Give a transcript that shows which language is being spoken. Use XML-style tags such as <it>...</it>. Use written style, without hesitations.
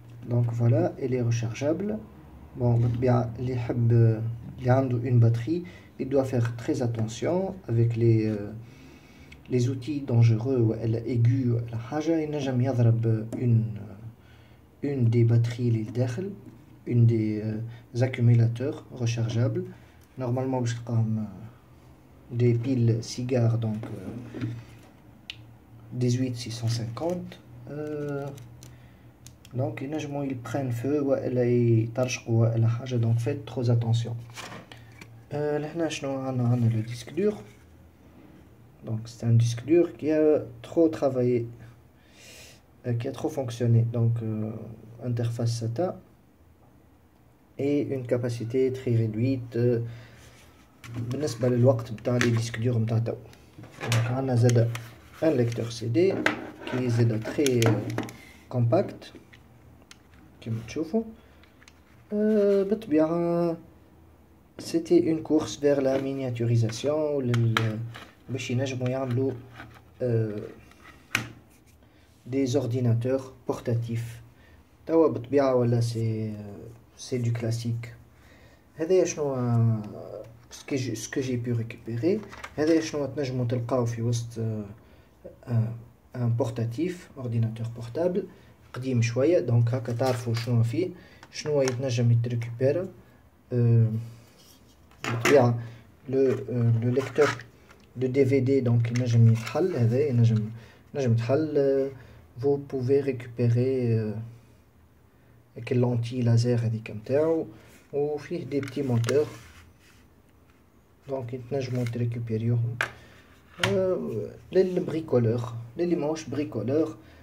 <fr>donc voilà elle est rechargeable. bon</fr> <ar>بالطبيعة اللي يحب اللي عنده</ar> <fr>une batterie il doit faire très attention avec les outils dangereux ولا aigus</fr> <ar>ولا حاجة ينجم يضرب</ar> <fr>une des batteries</fr> <ar>اللي لداخل</ar> <fr>une des accumulateurs rechargeables. normalement</fr> <ar>باش تلقاهم</ar> <fr>des piles cigares donc 18650 donc ينجموا ils prennent feu</fr> <ar>ولا يطرشقوا ولا حاجة</ar> <fr>donc faites trop attention.</fr> <ar>لهنا شنو عندنا</ar> <fr>le disque dur. donc c'est un disque dur qui a trop travaillé qui a trop fonctionné. donc interface SATA et une capacité très réduite</fr> <ar>بالنسبة للوقت بتاع لي ديسك دور متاع تو.</ar> <fr>عندنا زادا un lecteur CD qui est زادا très compact</fr> <ar>كما تشوفوا.</ar> <fr>بالطبيعة c'était une course vers la miniaturisation</fr> <ar>باش ينجموا يعملوا</ar> <fr>des ordinateurs portatifs.</fr> <ar>توا بالطبيعة ولا</ar> <fr>c'est du classique.</fr> <ar>هذا شنو</ar> <fr>ce que j'ai pu récupérer.</fr> <ar>هذا شنو تنجموا تلقاو في وسط</ar> <fr>un portatif ordinateur portable</fr> <ar>قديم شوية. donc هكا تعرفوا شنو فيه شنو يتنجم يتريكوبيرا.</ar> <fr>بالطبيعة le lecteur de DVD donc</fr> <ar>ينجم يتحل. هذا ينجم يتحل.</ar> <fr>vous pouvez récupérer avec l'anti laser</fr> <ar>هذيك نتاعو وفيه</ar> <fr>des petits moteurs donc</fr> <ar>يتنجموا تريكوبيريوهم. للبريكولور للي ماهوش بريكولور</ar>